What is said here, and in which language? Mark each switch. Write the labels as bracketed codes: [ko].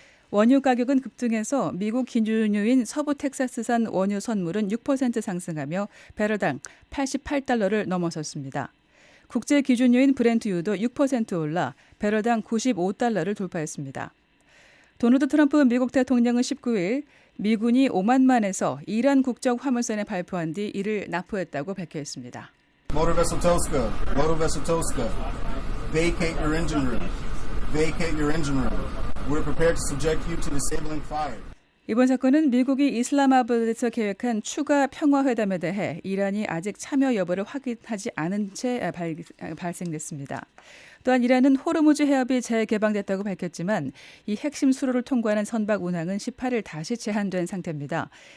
[ko] 원유 가격은 급등해서 미국 기준유인 서부 텍사스산 원유 선물은 6% 상승하며 배럴당 88달러를 넘어섰습니다. 국제 기준유인 브렌트유도 6% 올라 배럴당 95달러를 돌파했습니다. 도널드 트럼프 미국 대통령은 19일 미군이 오만만에서 이란 국적 화물선에 발표한 뒤 이를 납포했다고 밝혔습니다. [en] Motor vessel Toska, vacate your engine room. Vacate your engine room. We're prepared to subject you to disabling fire. [ko] 이번 사건은 미국이 이슬람아바드에서 계획한 추가 평화회담에 대해 이란이 아직 참여 여부를 확인하지 않은 채 발생됐습니다. 또한 이란은 호르무즈 해협이 재개방됐다고 밝혔지만 이 핵심 수로를 통과하는 선박 운항은 18일 다시 제한된 상태입니다.